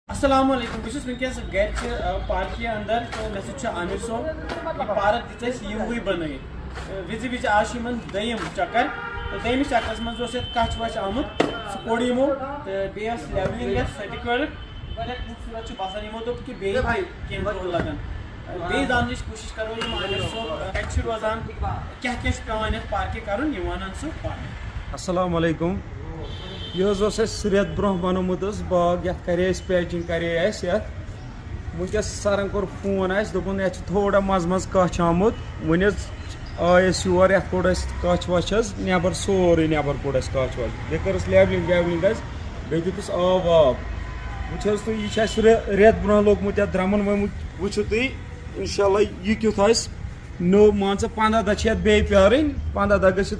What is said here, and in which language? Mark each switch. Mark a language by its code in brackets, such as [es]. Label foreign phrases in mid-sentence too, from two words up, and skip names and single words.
[ks] السلام علیکم بہٕ چھُس وٕنکیٚس گرِ چہِ پارکہِ اندر تہٕ مےٚ سۭتۍ چھُ عامر صٲب یہِ پارک دِژ اَسہِ یِوٕے بنٲیِتھ وِزِ وِزِ آز چھِ یِمن دوٚیِم چکر تہٕ دوٚیمِس چکرس منٛز اوس یتھ کچھ وچھ آمُت سُہ کوٚڑ یِمو تہٕ بیٚیہِ ٲس لیولنگ یتھ سۄ تہِ کٔرٕکھ واریاہ خوٗبصوٗرت چھُ باسان یِمو دوٚپ کہِ بیٚیہِ تہِ کینٛہہ دۄہ لگن بیٚیہِ زاننٕچ کوٗشش کرو یِم عامر صٲب کتہِ چھِ روزان کیٛاہ کیٛاہ چھُ پیٚوان یتھ پارکہِ کرُن یِم ونن سُہ پانہٕ. السلام علیکم. یہ اس رٮ۪تھ برونٛہہ بنومُت باغ یتھ کرے اَسہِ پیچنگ کرے اَسہِ یتھ ونکیٚس سرن کوٚر فون اَسہِ دوٚپُن یتھ چھُ تھوڑا منٛزٕ منٛزٕ کچھ آمُت وۄنۍ حظ آے أسۍ یور یتھ کوٚڑ اَسہِ کچھ وچھ حظ نٮ۪بر سورُے نٮ۪بر کوٚڑ اَسہِ کچھ وچھ بیٚیہِ کٔرٕس لیولنگ ویولنگ حظ بیٚیہِ دِتُس آب واب وٕچھ حظ تُہۍ یہِ چھُ اَسہِ رٮ۪تھ برونٛہہ لوگمُت یتھ درٛمُن وٕچھِو تُہۍ انشاء اللہ یہِ کیُتھ آسہِ نوٚو مان ژٕ 15 دۄہ چھِ یتھ بیٚیہِ پیارٕنۍ 15 دۄہ گٔژھِتھ